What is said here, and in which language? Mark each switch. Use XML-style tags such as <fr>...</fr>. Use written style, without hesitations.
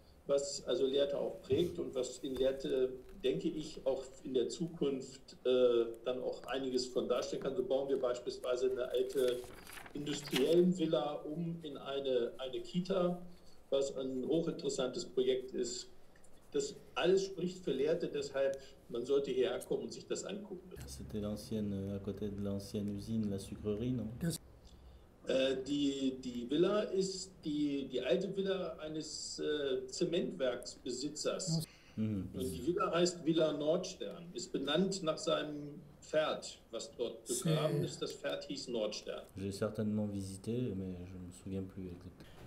<de>was also Lehrte auch prägt und was in Lehrte, denke ich, auch in der Zukunft dann auch einiges von darstellen kann. So bauen wir beispielsweise eine alte industriellen Villa um in eine Kita, was ein hochinteressantes Projekt ist. Das alles spricht für Lehrte, deshalb man sollte hierher kommen und sich das angucken.</de> <fr>C'était l'ancienne, à côté de l'ancienne usine, la sucrerie, non?</fr> <de>Die Villa ist die alte Villa eines Zementwerksbesitzers. Und die Villa heißt Villa Nordstern, ist benannt nach seinem Pferd, was dort begraben ist. Das Pferd hieß Nordstern.</de> <fr>J'ai certainement visité, mais je ne me souviens plus exactement.</fr>